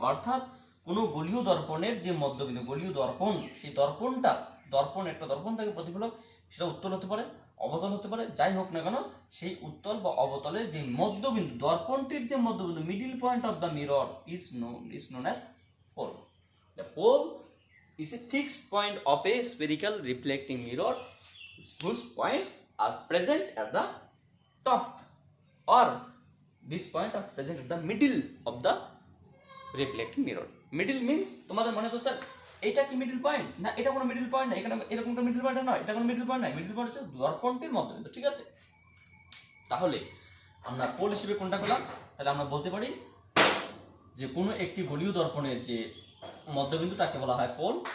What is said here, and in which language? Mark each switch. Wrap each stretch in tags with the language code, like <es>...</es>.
<bn>অর্থাৎ কোনো গলীয় দর্পণের যে মধ্যবিন্দু, গলীয় দর্পণ, সেই দর্পণটা, একটা দর্পণ থাকে প্রতিফলক, সেটা উত্তল হতে পারে, অবতল হতে পারে, যাই হোক না কেন, সেই উত্তল বা অবতলের যে মধ্যবিন্দু, দর্পণটির যে মধ্যবিন্দু,</bn> <en>Middle point of the mirror is known as pole. The pole is a fixed point of a spherical reflecting mirror whose point are present at the top, or this point are present at the middle of the reflecting mirror.</en> <bn>Middle means তোমাদের মনে তো sir এটা কি middle point না, এটা কোনো middle point না, এখানে এরকমটা মিডল পয়েন্ট নয়, এটা কোনো মিডল পয়েন্ট নয়, মিডল পয়েন্ট হচ্ছে দর্পণটির মধ্যবিন্দু, ঠিক আছে? তাহলে আমরা পোল হিসেবে কোনটা পেলাম? তাহলে আমরা বলতে পারি যে কোনো একটি গলীয় দর্পণের যে মধ্যবিন্দু তাকে বলা হয় পোল।</bn>